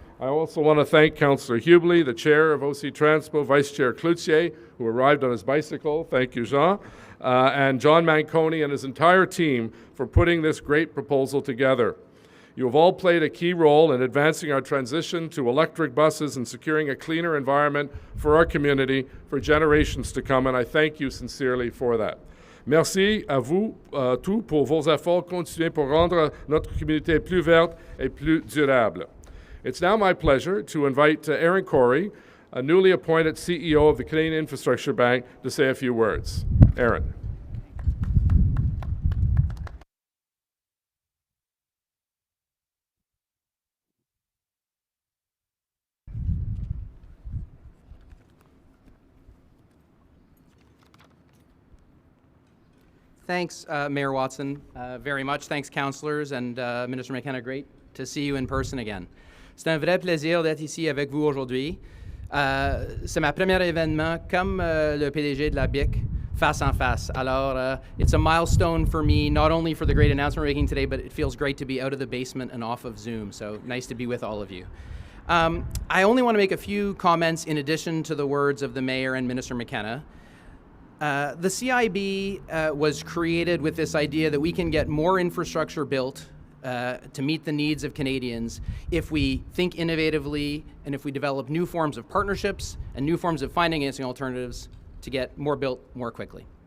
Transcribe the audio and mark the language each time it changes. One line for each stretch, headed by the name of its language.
English: I also want to thank Councillor Hubley, the chair of OC Transpo, Vice Chair Cloutier, who arrived on his bicycle, thank you, Jean, and John Manconi and his entire team for putting this great proposal together. You have all played a key role in advancing our transition to electric buses and securing a cleaner environment for our community for generations to come, and I thank you sincerely for that.
French: Merci à vous tous pour vos efforts continués pour rendre notre communauté plus verte et plus durable.
English: It's now my pleasure to invite Aaron Corey, a newly appointed CEO of the Canadian Infrastructure Bank, to say a few words. Aaron. Thanks, Mayor Watson, very much. Thanks, councillors, and Minister McKenna, great to see you in person again.
French: C'est un vrai plaisir d'être ici avec vous aujourd'hui. C'est ma premier événement comme le PDG de la BIC face en face. Alors,
English: it's a milestone for me, not only for the great announcement we're making today, but it feels great to be out of the basement and off of Zoom. So nice to be with all of you. I only want to make a few comments in addition to the words of the Mayor and Minister McKenna. The CIB was created with this idea that we can get more infrastructure built to meet the needs of Canadians if we think innovatively and if we develop new forms of partnerships and new forms of financing alternatives to get more built more quickly.